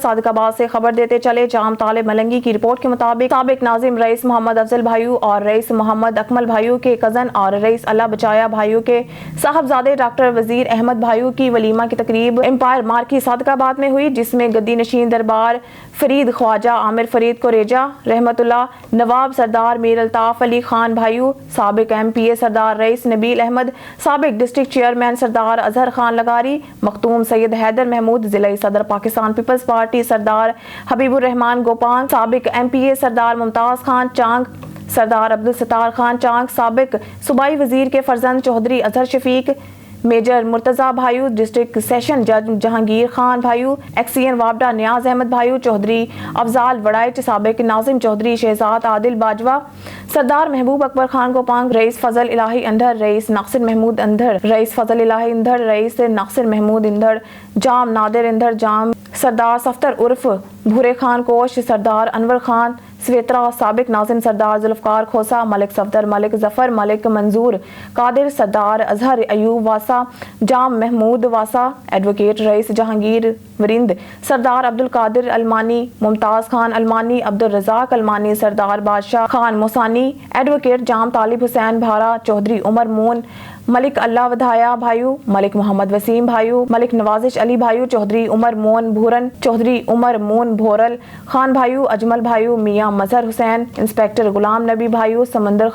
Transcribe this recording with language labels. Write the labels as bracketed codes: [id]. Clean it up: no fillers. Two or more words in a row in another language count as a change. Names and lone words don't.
[ur] صادق آباد سے خبر دیتے چلے جام طالب ملنگی کی رپورٹ کے مطابق سابق ناظم رئیس محمد افضل بھائیو اور رئیس محمد اکمل بھائیو کے کزن اور رئیس اللہ بچایا بھائیو کے صاحبزادے ڈاکٹر وزیر احمد بھائیو کی ولیمہ کی تقریب ایمپائر مارکی صادق آباد میں ہوئی، جس میں گدی نشین دربار فرید خواجہ عامر فرید کوریجہ رحمت اللہ، نواب سردار میر الطاف علی خان بھائیو، سابق MPA سردار رئیس نبیل احمد، سابق ڈسٹرکٹ چیئرمین سردار اظہر خان لغاری، مختوم سید حیدر محمود، ضلعی صدر پاکستان پیپلز پارٹی سردار حبیب الرحمان گوپانگ، سابق MP سردار ممتاز خان چانگ، سردار عبدالستار خان چانگ، سابق صوبائی وزیر کے فرزند چودھری اظہر شفیق، میجر مرتضی بھائیو، ڈسٹرکٹ سیشن جج جہانگیر خان بھائیو، ایکسین وابڈا نیاز احمد بھائیو، چودھری افضال وڑائچ، سابق ناظم چودھری شہزاد عادل باجوہ، سردار محبوب اکبر خان گوپانگ، رئیس فضل الہی اندھر، رئیس ناصر محمود اندھر، رئیس فضل الہی اندھر، رئیس ناصر محمود اندھر، جام نادر اندھر جام، سردار صفتر عرف بھورے خان کوش، سردار انور خان سویترا، سابق ناظم سردار ذوالفقار کھوسا، ملک صفدر، ملک ظفر، ملک منظور قادر، سردار اظہر ایوب واسا، جام محمود واسا، ایڈوکیٹ رئیس جہانگیر ورند، سردار عبدالقادر المانی، ممتاز خان المانی، عبدالرزاق المانی، سردار بادشاہ خان موسانی، ایڈوکیٹ جام طالب حسین بھارا، چودھری عمر مون، ملک اللہ ودھایا بھائیو، ملک محمد وسیم بھائیو، ملک نوازش علی بھائیو، چودھری عمر مون بھورن، چودھری عمر مون بھورل خان بھائیو، اجمل بھائیو، میاں مظہر حسین، انسپیکٹر غلام نبی بھائیو، سمندر